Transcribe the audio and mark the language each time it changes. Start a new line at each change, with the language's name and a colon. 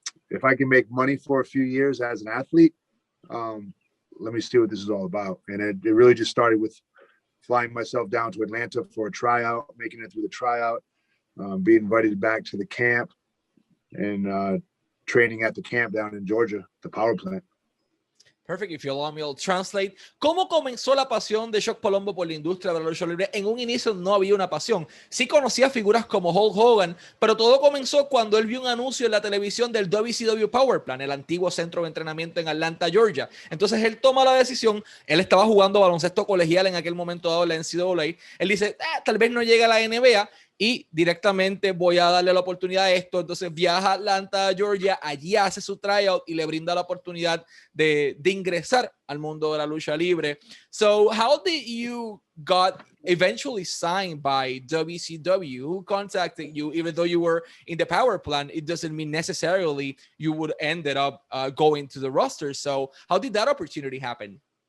English: If I can make money for a few years as an athlete, let me see what this is all about. And it really just started with flying myself down to Atlanta for a tryout, making it through the tryout, being invited back to the camp, and training at the camp down in Georgia, the power plant. Perfect. If you allow me, I'll translate.
Spanish: ¿Cómo comenzó la pasión de Chuck Palumbo por la industria de la lucha libre? En un inicio no había una pasión. Sí conocía figuras como Hulk Hogan, pero todo comenzó cuando él vio un anuncio en la televisión del WCW Power Plant, el antiguo centro de entrenamiento en Atlanta, Georgia. Entonces él toma la decisión. Él estaba jugando baloncesto colegial en aquel momento dado en la NCAA. Él dice, tal vez no llegue a la NBA. Y directamente voy a darle la oportunidad a esto. Entonces viaja a Atlanta, Georgia, allí hace su tryout y le brinda la oportunidad de ingresar al mundo de la lucha libre.
English: So how did you got eventually signed by WCW? Who contacted you? Even though you were in the power plant, it doesn't mean necessarily you would ended up going to the roster. So how did that opportunity happen?